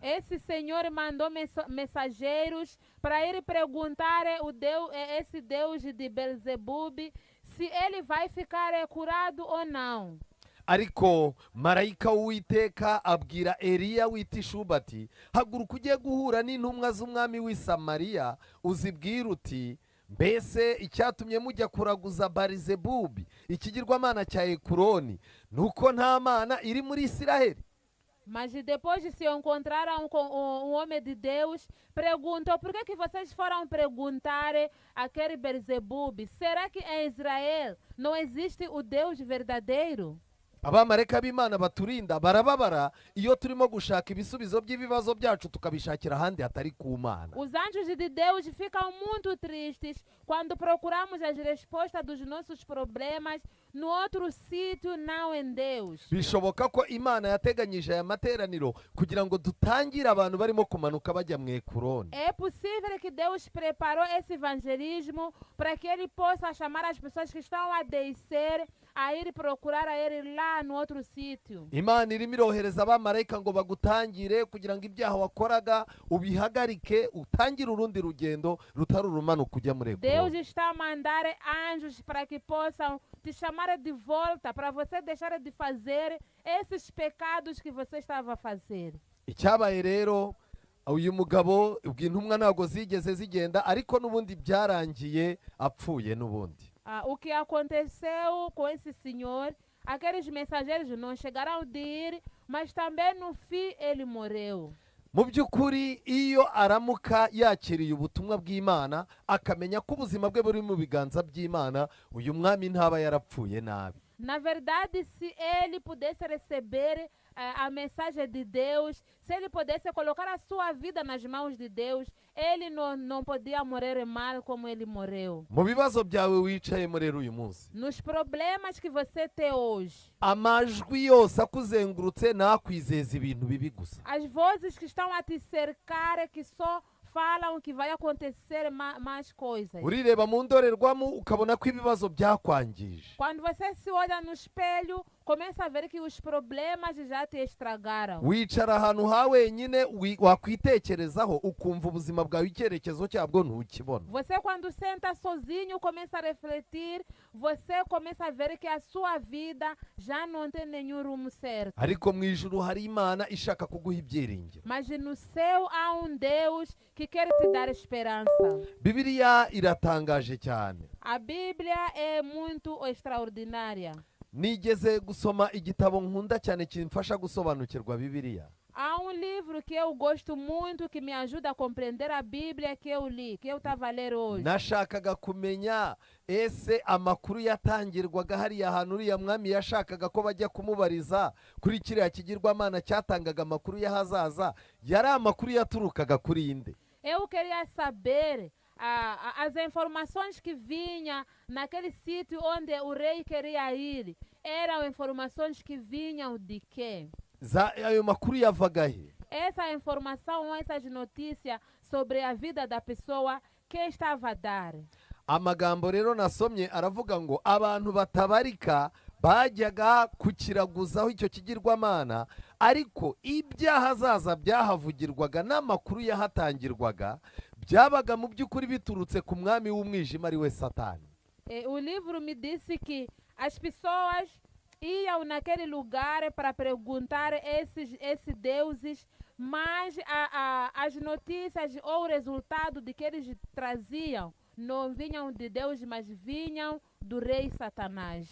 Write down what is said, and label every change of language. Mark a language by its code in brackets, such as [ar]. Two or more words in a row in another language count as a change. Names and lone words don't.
[pt] Esse Senhor mandou mensageiros para ir perguntar esse Deus de Belzebub se ele vai ficar curado ou não. [rw] Ariko marayika w'Uwiteka abwira Eliya w'itishuba ati, haguruka ujye guhura n'intumwa z'umwami w'i Samariya, uzibwira uti, mbese icyatumye mujya kuraguza Barizebubi ikigirwamana cya Ekuroni, nuko nta mana iri muri Isiraheli? [pt] Mas depois de se encontraram com um homem de Deus, perguntou: por que vocês foram perguntar aquele Beelzebub? Será que em Israel não existe o Deus verdadeiro? [rw] Abamarayika b'Imana baturinda barababara iyo turimo gushaka ibisubizo by'ibibazo byacu tukabishakira ahandi hatari ku Mana. [pt] Os anjos de Deus ficam muito tristes quando procuramos as respostas dos nossos problemas no outro sítio, não em Deus. [rw] bishoboka ko imana yateganyije aya materaniro kugira ngo dutangire abantu barimo kumanuka bajya mu Ekuroni. [pt] É possível que Deus preparou esse evangelismo para que Ele possa chamar as pessoas que estão a descer a ir procurar a Ele lá no outro sítio. [rw] Imana irimo irohereza abamarayika ngo bagutangire kugira ngo ibyaha wakoraga ubihagarike, utangire urundi rugendo rutari urumanuka ujya muri Deus Ekuroni. [pt] está a mandar anjos para que possam te chamar de volta, para você deixar de fazer esses pecados que você estava a fazer. [rw] Icyabaye rero, uyu mugabo intumwa ntabwo zigeze zigenda, ariko n'ubundi byarangiye apfuye n'ubundi. [pt] O que aconteceu com esse senhor, aqueles mensageiros não chegaram de ir, mas também no fim ele morreu. [rw] Mu by'ukuri iyo aramuka yakiriye ubutumwa bw'Imana akamenya ko ubuzima bwe buri mu biganza by'Imana, uyu mwami ntaba yarapfuye nabi. [pt] Na verdade, se ele pudesse receber a mensagem de Deus, se ele pudesse colocar a sua vida nas mãos de Deus, ele não podia morrer mal como ele morreu. [rw] Mu bibazo byawe wicayemo rero uyu munsi, [pt] Nos problemas que você tem hoje, [rw] amajwi yose akuzengurutse nakwizeza ibintu bibi gusa. [pt] as vozes que estão a te cercar, que só falam que vai acontecer mais coisas. [rw] Urireba mu ndorerwamo ukabona ko ibibazo byakwangije. [pt] Quando você se olha no espelho, começa a ver que os problemas já te estragaram. [rw] Wicara ahantu ha wenyine wakwitekerezaho ukumva ubuzima bwawe icyerekezo cyabwo ntukibona. [pt] Você quando senta sozinho, começa a refletir, você começa a ver que a sua vida já não tem nenhum rumo certo. [rw] Ariko mu ijuru hari Imana ishaka kuguha ibyiringiro. [pt] Mas no céu há um Deus que quer te dar esperança. [rw] Bibiliya iratangaje cyane. [pt] A Bíblia é muito extraordinária. [rw] Nigeze gusoma igitabo nkunda cyane kimfasha gusobanukirwa Bibiliya. [pt] Há um livro que eu gosto muito, que me ajuda a compreender a Bíblia, que eu li, que eu estava a ler hoje. [rw] Nashakaga kumenya ese amakuru yatangirwaga hariya hantu uriya mwami yashakaga ko bajya kumubariza kuri kiriya kigirwamana cyatangaga amakuru y'ahazaza, yari amakuru yaturukaga kuri inde? [pt] Eu queria saber as informações que vinham naquele sítio onde o rei queria ir. Eram informações que vinham de quê? [rw] Ayo makuru yavaga he? [pt] Essa informação, essas notícias sobre a vida da pessoa, quem estava a dar? [rw] Amagambo rero nasomye aravuga ngo abantu batabarika bajyaga kukiraguzaho icyo kigirwamana, ariko ibyahazaza byahavugirwaga n'amakuru yahatangirwaga byabaga mu by'ukuri biturutse ku mwami w'umwijima ari we Satani. [pt] O livro me disse que as pessoas iam naquele lugar para perguntar esses deuses, mas as notícias ou o resultado de que eles traziam não vinham de Deus, mas vinham do rei Satanás.